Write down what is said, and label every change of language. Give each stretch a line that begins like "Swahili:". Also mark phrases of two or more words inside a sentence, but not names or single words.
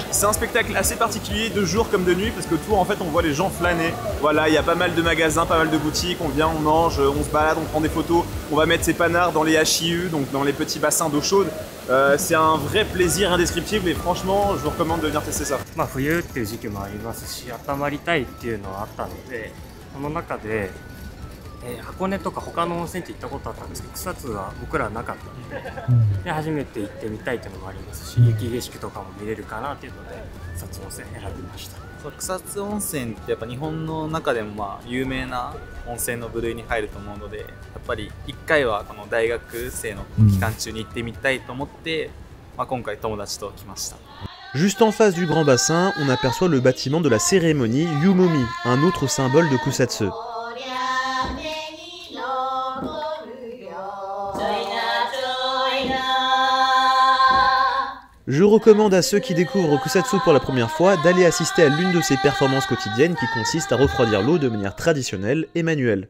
French: C'est un spectacle assez particulier de jour comme de nuit, parce que tout, en fait, on voit les gens flâner. Voilà, il y a pas mal de magasins, pas mal de boutiques, on vient, on mange, on se balade, on prend des photos, on va mettre ses panards dans les HIU, donc dans les petits bassins d'eau chaude. C'est un vrai plaisir indescriptible et franchement, je vous recommande de venir tester ça.
Japanese: 冬っていう時期もありますし、温まりたいっていうのはあったので、その中で、箱根とか他の温泉って行ったことあったんですけど、草津は僕らはなかったので、初めて行ってみたいっていうのもありますし、雪景色とかも見れるかなっていうので、草津温泉選びました。草津温泉ってやっぱ日本の中でも有名な温泉の部類に入ると思うので、やっぱり1回はこの大学生の期間中に行ってみたいと思って、今回友達と来ました。
French: Juste en face du grand bassin, on aperçoit le bâtiment de la cérémonie Yumomi, un autre symbole de Kusatsu. Je recommande à ceux qui découvrent Kusatsu pour la première fois d'aller assister à l'une de ces performances quotidiennes qui consiste à refroidir l'eau de manière traditionnelle et manuelle.